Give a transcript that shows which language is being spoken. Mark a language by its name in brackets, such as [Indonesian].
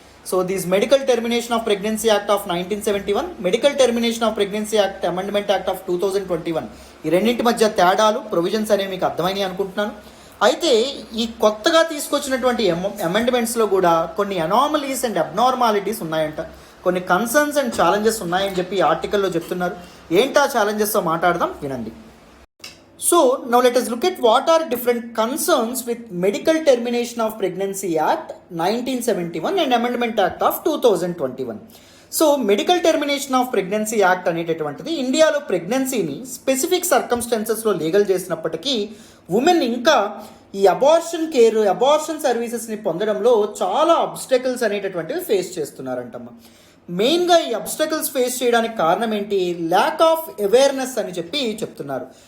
[Telugu] So these medical termination of pregnancy act of 1971, medical termination of pregnancy act amendment act of 2021, ఈ రెండింటి మధ్య తేడాలు, provisions అనేవి మీకు అర్థమైనాయి అనుకుంటున్నాను. అయితే ఈ కొత్తగా తీసుకొచ్చినటువంటి అమెండ్మెంట్స్లో కూడా కొన్ని అనామలీస్ అండ్ అబ్నార్మాలిటీస్ ఉన్నాయంట, కొన్ని కన్సర్న్స్ అండ్ ఛాలెంజెస్ ఉన్నాయని చెప్పి ఈ ఆర్టికల్లో చెప్తున్నారు. ఏంటా ఛాలెంజెస్తో మాట్లాడదాం, వినండి. [English] So now let us look at what are different concerns with Medical Termination of Pregnancy Act 1971 and Amendment Act of 2021. [Telugu] So medical termination of pregnancy act అనేటటువంటిది ఇండియాలో ప్రెగ్నెన్సీని స్పెసిఫిక్ సర్కమ్స్టాన్సెస్లో లీగల్ చేసినప్పటికీ ఉమెన్ ఇంకా ఈ అబార్షన్ సర్వీసెస్ని పొందడంలో చాలా అబ్స్టకల్స్ అనేటటువంటివి face చేస్తున్నారంటమ్మా. మెయిన్గా ఈ అబ్స్టకల్స్ ఫేస్ చేయడానికి కారణం ఏంటి? ల్యాక్ ఆఫ్ అవేర్నెస్ అని చెప్తున్నారు.